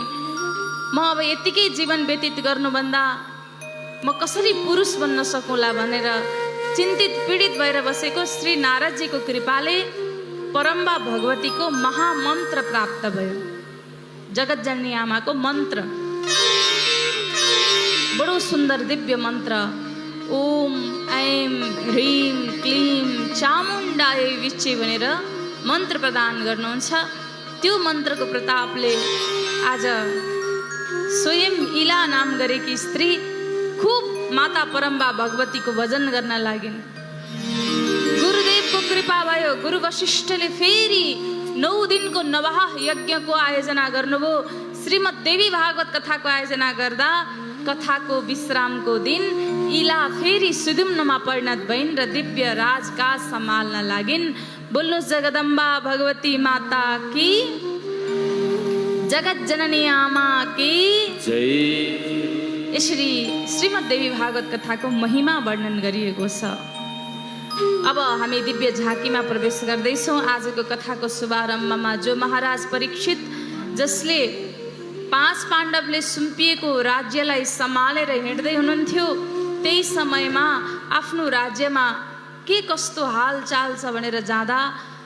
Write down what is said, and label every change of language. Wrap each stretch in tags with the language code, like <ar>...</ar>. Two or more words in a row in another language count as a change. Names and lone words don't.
<ne>म अब यतिकै जीवन व्यतीत गर्नुभन्दा म कसरी पुरुष बन्न सकौँला भनेर चिन्तित पीडित भएर बसेको श्री नारदजीको कृपाले परम्बा भगवतीको महामन्त्र प्राप्त भयो। जगतजननी आमाको मन्त्र बडो सुन्दर दिव्य मन्त्र।</ne> <sa>ओम ऐं ह्रीं क्लीं चामुण्डाय विच्चे</sa> <ne>भनेर मन्त्र प्रदान गर्नुहुन्छ। त्यो मन्त्रको प्रतापले आज स्वयं इला नाम गरेकी स्त्री खूब माता परम्बा भगवतीको भजन गर्न लागिन्। गुरुदेवको कृपा भयो। गुरु वशिष्ठले फेरि 9 दिनको नवाह यज्ञको आयोजना गर्नुभयो। श्रीमद् देवी भागवत कथाको आयोजना गर्दा कथाको विश्रामको दिन इला फेरि सुदुम्नमा परिणत भइन् र दिव्य राजकाज सम्हाल्न लागिन्। बोल्नुहोस् जगदम्बा भगवती माता की, जगत जननी आमा की जय। यसरी श्रीमद् देवी भागवत कथाको महिमा वर्णन गरिएको छ। अब हामी दिव्य झाँकीमा प्रवेश गर्दैछौँ। आजको कथाको शुभारम्भमा जो महाराज परीक्षित, जसले 5 पाण्डवले सुम्पिएको राज्यलाई सम्हालेर हिँड्दै हुनुहुन्थ्यो, त्यही समयमा आफ्नो राज्यमा के कस्तो हालचाल छ भनेर जाँदा</ne>